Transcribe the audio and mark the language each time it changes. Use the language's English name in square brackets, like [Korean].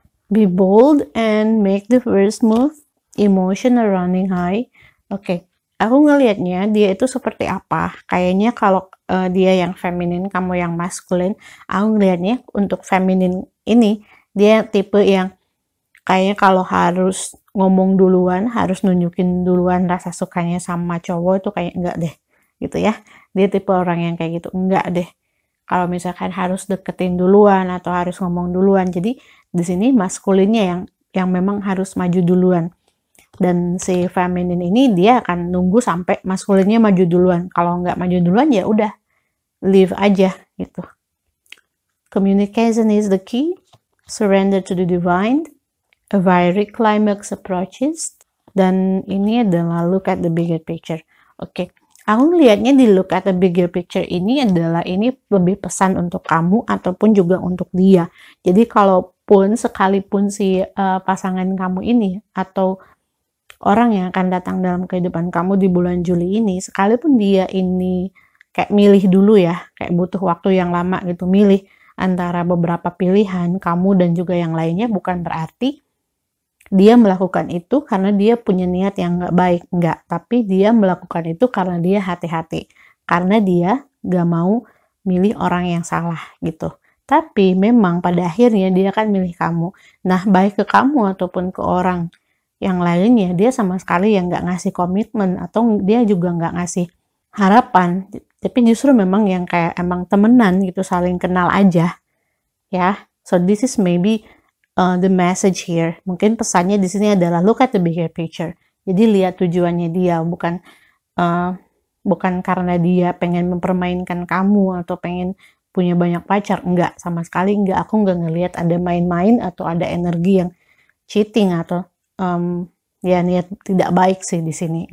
[English] Be bold and make the first move. Emotion are running high. [Indonesian] Oke, aku ngelihatnya dia itu seperti apa. Kayaknya kalau dia yang feminin, kamu yang maskulin. Aku ngelihatnya untuk feminin ini, dia tipe yang kayaknya kalau harus ngomong duluan, harus nunjukin duluan rasa sukanya sama cowok itu kayak enggak deh. Gitu ya. Dia tipe orang yang kayak gitu. Enggak deh. Kalau misalkan harus deketin duluan atau harus ngomong duluan. Jadi di sini maskulinnya yang memang harus maju duluan. Dan si feminin ini dia akan nunggu sampai maskulinnya maju duluan. Kalau nggak maju duluan ya udah leave aja gitu. [English] Communication is the key. Surrender to the divine. a very climax approaches. [Indonesian] Dan ini adalah [English] look at the bigger picture. [Indonesian] Oke, aku lihatnya di [English] look at the bigger picture [Indonesian] ini adalah ini lebih pesan untuk kamu ataupun juga untuk dia. Jadi kalaupun sekalipun si pasangan kamu ini atau orang yang akan datang dalam kehidupan kamu di bulan Juli ini, sekalipun dia ini kayak milih dulu ya, kayak butuh waktu yang lama gitu, milih antara beberapa pilihan kamu dan juga yang lainnya, bukan berarti dia melakukan itu karena dia punya niat yang nggak baik, nggak. Tapi dia melakukan itu karena dia hati-hati, karena dia nggak mau milih orang yang salah gitu. Tapi memang pada akhirnya dia akan milih kamu. Nah, baik ke kamu ataupun ke orang yang lainnya, dia sama sekali yang nggak ngasih komitmen atau dia juga nggak ngasih harapan. Tapi justru memang yang kayak emang temenan gitu, saling kenal aja ya. [English] So this is maybe the message here. [Indonesian] Mungkin pesannya di sini adalah [English] look at the bigger picture. [Indonesian] Jadi lihat tujuannya dia, bukan karena dia pengen mempermainkan kamu atau pengen punya banyak pacar. Enggak, sama sekali enggak. Aku enggak ngelihat ada main-main atau ada energi yang cheating atau ya niat tidak baik sih di sini.